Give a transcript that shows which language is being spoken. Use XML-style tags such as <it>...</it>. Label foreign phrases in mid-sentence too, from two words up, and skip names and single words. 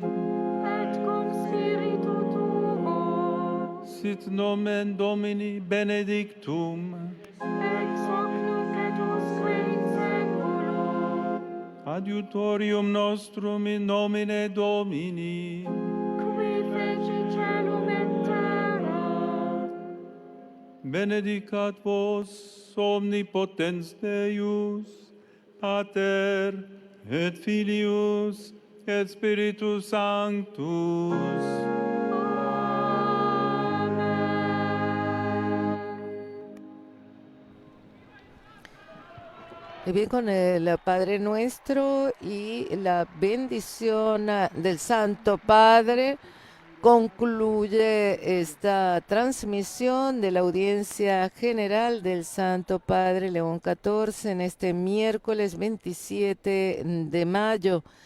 <la>Et cum spiritu tuo. Sit nomen Domini benedictum. Ex hoc nunc et usque in saeculum. Adiutorium nostrum in nomine Domini. Qui feci celum et terra. Benedicat vos omnipotens Deus, Pater et Filius et Spiritus Sanctus.</la> <es>Y bien, con el Padre Nuestro y la bendición del Santo Padre, concluye esta transmisión de la audiencia general del Santo Padre León XIV en este miércoles 27 de mayo.</es>